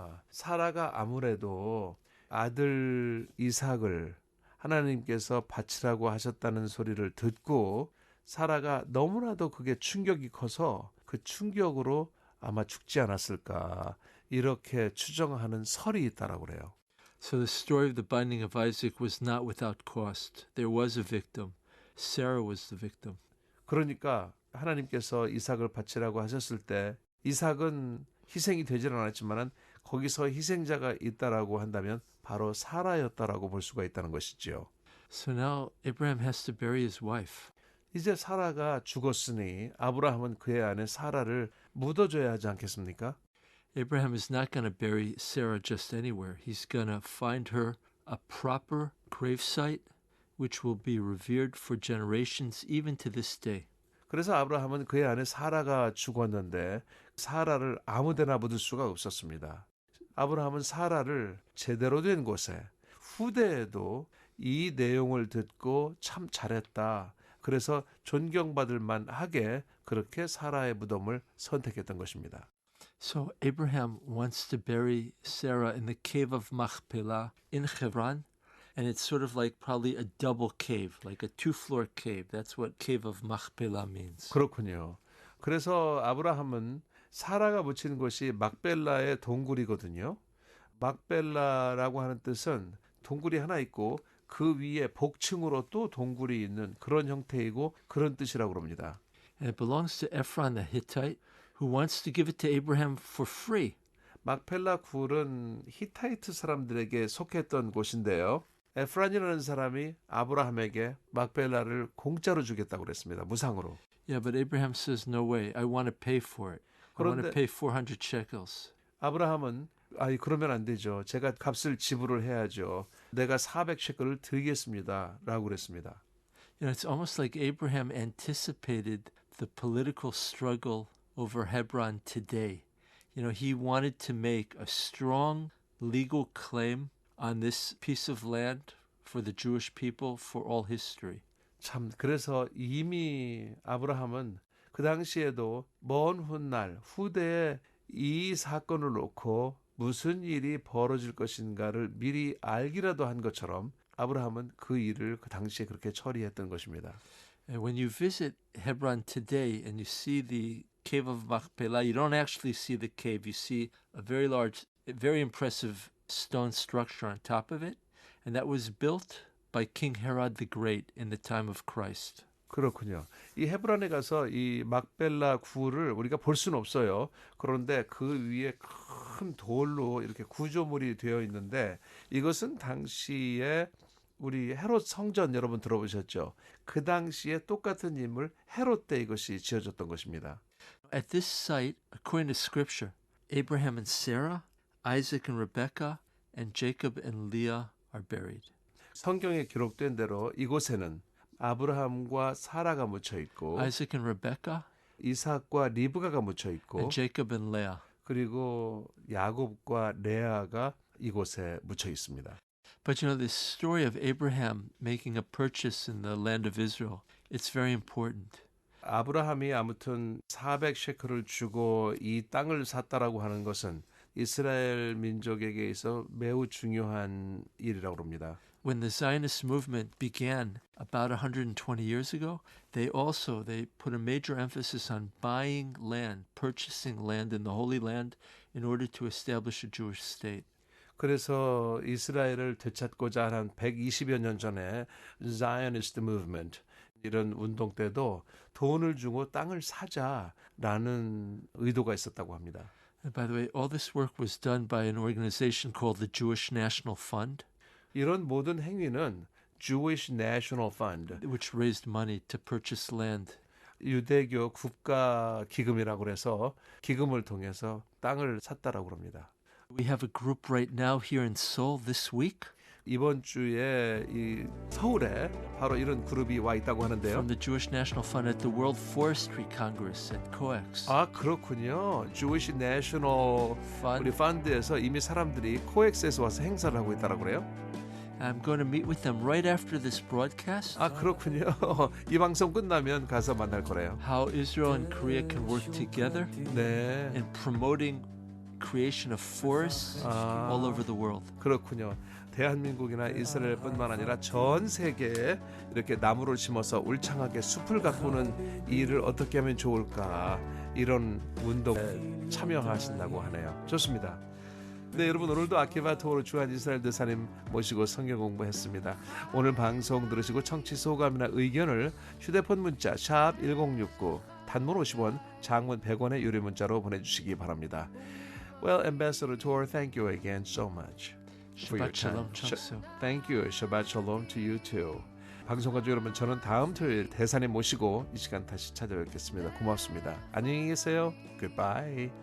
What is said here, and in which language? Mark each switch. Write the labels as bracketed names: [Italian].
[Korean] 사라가 아무래도 아들 이삭을 하나님께서 바치라고 하셨다는 소리를 듣고 사라가 너무나도 그게 충격이 커서 그 충격으로 아마 죽지 않았을까 이렇게 추정하는 설이 있다라고 그래요. [English] So the story of the binding of Isaac was not without cost. There was a victim. Sarah was the victim. [Korean] 그러니까 하나님께서 이삭을 바치라고 하셨을 때 이삭은 희생이 되질 않았지만은 거기서 희생자가 있다라고 한다면 바로 사라였다라고 볼 수가 있다는 것이지요. [English] So now Abraham has to bury his wife. [Korean] 이제 사라가 죽었으니 아브라함은 그의 아내 사라를 묻어줘야 하지 않겠습니까? [English] Abraham is not going to bury Sarah just anywhere. He's going to find her a proper gravesite which will be revered for generations even to this day. [Korean] 그래서 아브라함은 그의 아내 사라가 죽었는데 사라를 아무데나 묻을 수가 없었습니다. 아브라함은 사라를 제대로 된 곳에 후대에도 이 내용을 듣고 참 잘했다. 그래서 존경받을 만하게 그렇게 사라의 무덤을 선택했던 것입니다. [English] So Abraham wants to bury Sarah in the cave of Machpelah in Hebron. And it's sort of like probably a double cave, like a two-floor cave. That's what cave of Machpelah means. [Korean] 그렇군요. 그래서 아브라함은 사라가 묻힌 곳이 막벨라의 동굴이거든요. 막벨라라고 하는 뜻은 동굴이 하나 있고 그 위에 복층으로 또 동굴이 있는 그런 형태이고 그런 뜻이라고 합니다. [English] And it belongs to Ephron the Hittite, who wants to give it to Abraham for free. [Korean] 막펠라 굴은 히타이트 사람들에게 속했던 곳인데요. 에프란이라는 사람이 아브라함에게 막벨라를 공짜로 주겠다고 그랬습니다. 무상으로. [English] Yeah, but Abraham says, no way. I want to pay for it. I want to pay 400 shekels. [Korean] 아브라함은 그러면 안 되죠. 제가 값을 지불을 해야죠. 내가 400셰클을 드리겠습니다. 라고 그랬습니다. [English] You know, it's almost like Abraham anticipated the political struggle over Hebron today. You know, he wanted to make a strong legal claim on this piece of land for the Jewish people for all history. [Korean] 참 그래서 이미 아브라함은 그 당시에도 먼 훗날 후대에 이 사건을 놓고 무슨 일이 벌어질 것인가를 미리 알기라도 한 것처럼 아브라함은 그 일을 그 당시에 그렇게 처리했던 것입니다. [English] And when you visit Hebron today and you see the cave of Machpelah, you don't actually see the cave. You see a very large, very impressive stone structure on top of it. And that was built by King Herod the Great in the time of Christ. [Korean] 그렇군요. 이 헤브론에 가서 이 막벨라 굴을 우리가 볼 수는 없어요. 그런데 그 위에 큰 돌로 이렇게 구조물이 되어 있는데 이것은 당시에 우리 헤롯 성전 여러분 들어보셨죠? 그 당시에 똑같은 인물 헤롯 때 이것이 지어졌던 것입니다. [English] At this site, according to Scripture, Abraham and Sarah, Isaac and Rebekah, and Jacob and Leah are buried. [Korean] 성경에 기록된 대로 이곳에는 아브라함과 사라가 묻혀 있고 [English] Isaac and Rebekah, [Korean] 이삭과 리브가가 묻혀 있고 [English] and Jacob and Leah. [Korean] 그리고 야곱과 레아가 이곳에 묻혀 있습니다. [English] But you know, this story of Abraham making a purchase in the land of Israel, it's very important. [Korean] 아브라함이 아무튼 400셰클을 주고 이 땅을 샀다라고 하는 것은 이스라엘 민족에게 있어 매우 중요한 일이라고 합니다. [English] When the Zionist movement began about 120 years ago, they put a major emphasis on buying land, purchasing land in the Holy Land in order to establish a Jewish state. [Korean] 그래서 이스라엘을 되찾고자 한 120여 년 전에 [English] Zionist movement [Korean] 이런 운동 때도 돈을 주고 땅을 사자라는 의도가 있었다고 합니다. [English] And by the way, all this work was done by an organization called the Jewish National Fund. [Korean] 이런 모든 행위는 Jewish National Fund, [English] which raised money to purchase land. [Korean] 유대교 국가 기금이라고 해서 기금을 통해서 땅을 샀다라고 합니다. [English] We have a group right now here in Seoul this week. [Korean] 이번 주에 이 서울에 바로 이런 그룹이 와 있다고 하는데요. [English] From the Jewish National Fund at the World Forestry Congress at COEX. [Korean] 아 그렇군요. Jewish National 우리 펀드에서 이미 사람들이 코엑스에서 와서 행사를 하고 있다라고 그래요. [English] I'm going to meet with them right after this broadcast. [Korean] 아 그렇군요. 이 방송 끝나면 가서 만날 거래요. [English] How Israel and Korea can work together [Korean] 네. [English] in promoting creation of forests all over the world. [Korean] 그렇군요. 대한민국이나 이스라엘뿐만 아니라 전 세계에 이렇게 나무를 심어서 울창하게 숲을 가꾸는 일을 어떻게 하면 좋을까 이런 운동에 참여하신다고 하네요. 좋습니다. 네, 여러분 오늘도 아키바 토오로 주한 이스라엘 대사님 모시고 성경 공부했습니다. 오늘 방송 들으시고 청취 소감이나 의견을 휴대폰 문자 샵 1069 단문 50원, 장문 100원의 유료 문자로 보내주시기 바랍니다. [English] Well, Ambassador Tor, thank you again so much for your [Hebrew] Shabbat [English] time. [Korean] shalom, 청수. [English] Thank you. Shabbat shalom to you too. [Korean] 방송 가족 여러분, 저는 다음 토요일 대사님 모시고 이 시간 다시 찾아뵙겠습니다. 고맙습니다. 안녕히 계세요. Goodbye.